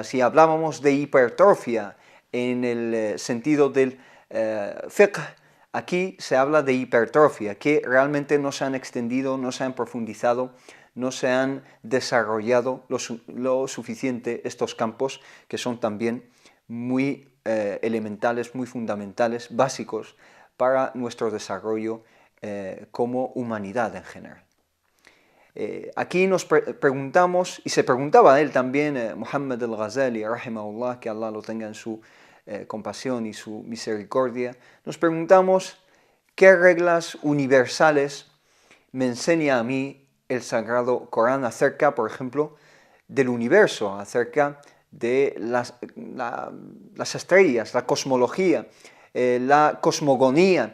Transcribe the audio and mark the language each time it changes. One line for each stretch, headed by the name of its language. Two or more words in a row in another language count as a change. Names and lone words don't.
Spanish: Si hablábamos de hipertrofia en el sentido del fiqh, aquí se habla de hipertrofia, que realmente no se han extendido, no se han profundizado, no se han desarrollado lo suficiente estos campos, que son también muy elementales, muy fundamentales, básicos para nuestro desarrollo como humanidad en general. Aquí nos preguntamos, y se preguntaba él también, Muhammad al-Ghazali, rahimahullah, que Allah lo tenga en su compasión y su misericordia, nos preguntamos qué reglas universales me enseña a mí el Sagrado Corán acerca, por ejemplo, del universo, acerca de las estrellas, la cosmología, la cosmogonía.